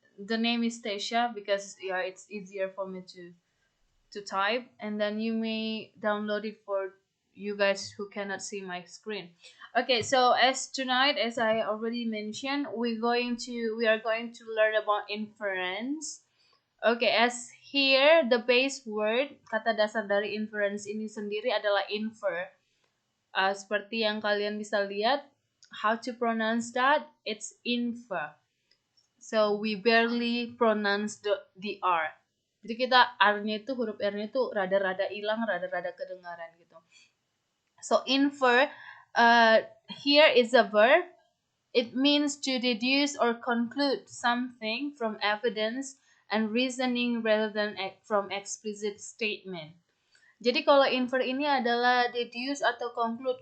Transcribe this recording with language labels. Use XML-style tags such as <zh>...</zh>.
<en>The name is Stacia because yeah, it's easier for me to type, and then you may download it for you guys who cannot see my screen. Okay, so as tonight, as I already mentioned, we are going to learn about inference. Okay, as here the base word</en> <id>kata dasar dari inference ini sendiri adalah infer. Seperti yang kalian bisa lihat,</id> <en>how to pronounce that? It's infer. So we barely pronounce the R.</en> <id>Jadi kita R-nya itu huruf R-nya itu rada-rada hilang, rada-rada kedengaran gitu.</id> <en>So infer here is a verb. It means to deduce or conclude something from evidence and reasoning rather than from explicit statement.</en> <id>Jadi kalau infer ini adalah deduce atau conclude.</id>